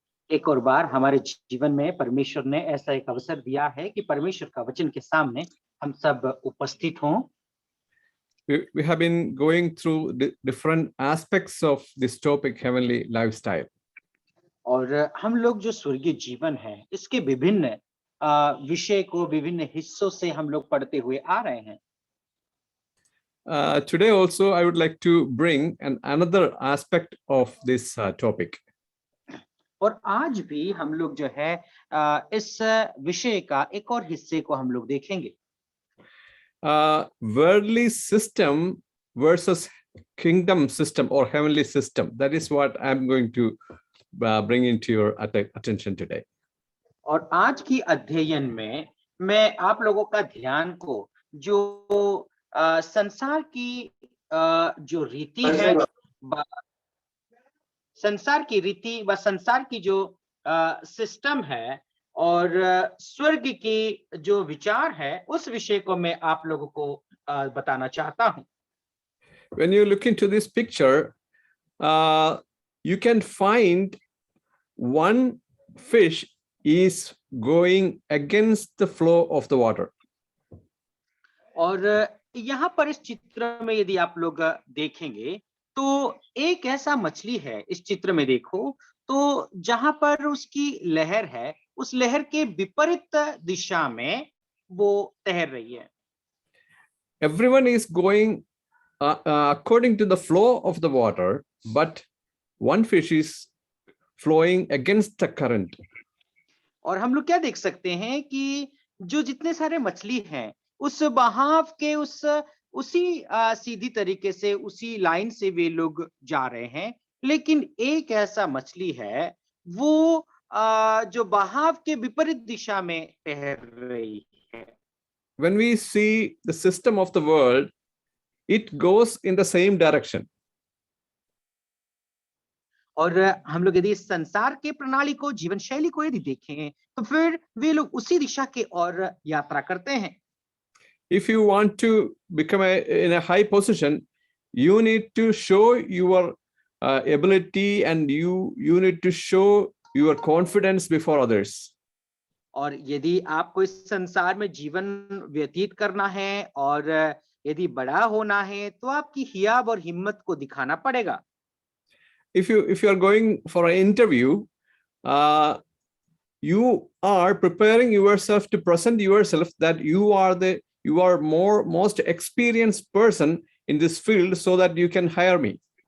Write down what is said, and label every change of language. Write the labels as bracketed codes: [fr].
[hi] एक और बार हमारे जीवन में परमेश्वर ने ऐसा एक अवसर दिया है कि परमेश्वर का वचन के सामने हम सब उपस्थित हों। [en] We have been going through different aspects of this topic, heavenly lifestyle. [hi] और हम लोग जो स्वर्गीय जीवन है इसके विभिन्न विषय को विभिन्न हिस्सों से हम लोग पढ़ते हुए आ रहे हैं। [en] Today also I would like to bring another aspect of this topic. [hi] और आज भी हम लोग जो है इस विषय का एक और हिस्से को हम लोग देखेंगे। [en] Worldly system versus kingdom system or heavenly system. That is what I'm going to bring into your attention today. [hi] और आज की अध्ययन में मैं आप लोगों का ध्यान को जो संसार की जो रीति है, संसार की रीति व संसार की जो सिस्टम है और स्वर्ग की जो विचार है उस विषय को मैं आप लोगों को बताना चाहता हूं। [en] When you look into this picture, you can find one fish is going against the flow of the water. [hi] और यहाँ पर इस चित्र में यदि आप लोग देखेंगे तो एक ऐसा मछली है इस चित्र में देखो तो जहां पर उसकी लहर है उस लहर के विपरीत दिशा में वो तैर रही है। [en] Everyone is going according to the flow of the water, but one fish is flowing against the current. [hi] और हम लोग क्या देख सकते हैं कि जो जितने सारे मछली हैं उस बहाव के उसी सीधी तरीके से उसी लाइन से वे लोग जा रहे हैं, लेकिन एक ऐसा मछली है वो जो बहाव के विपरीत दिशा में तैर रही है। [en] When we see the system of the world, it goes in the same direction. [hi] और हम लोग यदि इस संसार के प्रणाली को जीवन शैली को यदि देखें तो फिर वे लोग उसी दिशा के ओर यात्रा करते हैं। [en] If you want to become in a high position, you need to show your ability and you need to show your confidence before others. [hi] और यदि आपको इस संसार में जीवन व्यतीत करना है और यदि बड़ा होना है तो आपकी हियाब और हिम्मत को दिखाना पड़ेगा। [en] If you are going for an interview, you are preparing yourself to present yourself that you are most experienced person in this field so that you can hire me.